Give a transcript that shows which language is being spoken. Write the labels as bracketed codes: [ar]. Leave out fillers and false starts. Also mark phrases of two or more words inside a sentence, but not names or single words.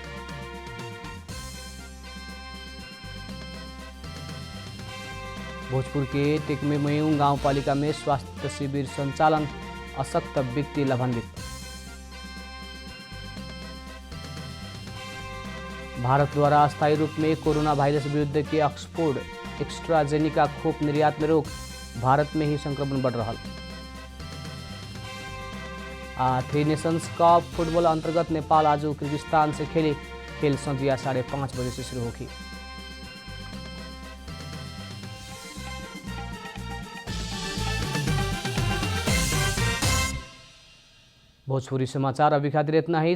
[bho] भोजपुर के टेकमेमयूं गांव पालिका में स्वास्थ्य शिविर संचालन, अशक्त व्यक्ति लाभान्वित। भारत द्वारा अस्थायी रूप में कोरोना वायरस विरुद्ध के ऑक्सफोर्ड एक्स्ट्राजेनिका खोप निर्यात में रोक, भारत में ही संक्रमण बढ़ रहा। थ्री नेशंस कप फुटबॉल अंतर्गत नेपाल आज किर्गिस्तान से खेली। खेल संझिया 5:30 बजे से शुरू होगी। भोजपुरी समाचार अभी खातिर इतना ही।